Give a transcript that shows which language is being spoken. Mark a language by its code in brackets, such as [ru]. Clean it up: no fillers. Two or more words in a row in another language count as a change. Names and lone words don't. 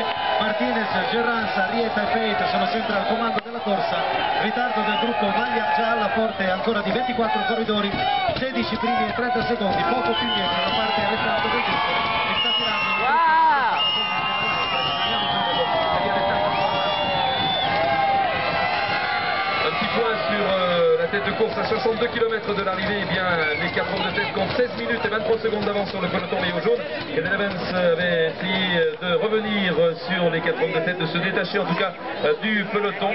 [it] Martinez, Gerrans, Arrieta e Peit sono sempre al comando della corsa, ritardo del gruppo maglia gialla forte ancora di 24 corridori, 16 primi e 30 secondi, poco più indietro la parte restante del gruppo che sta tirando [fr] Un petit point sur la tête de course à 62 km de l'arrivée. Eh bien, les 4 hommes de tête comptent 16 minutes et 23 secondes d'avance sur le peloton maillot jaune. Et Evans avait essayé de revenir sur les 4 hommes de tête, de se détacher en tout cas du peloton.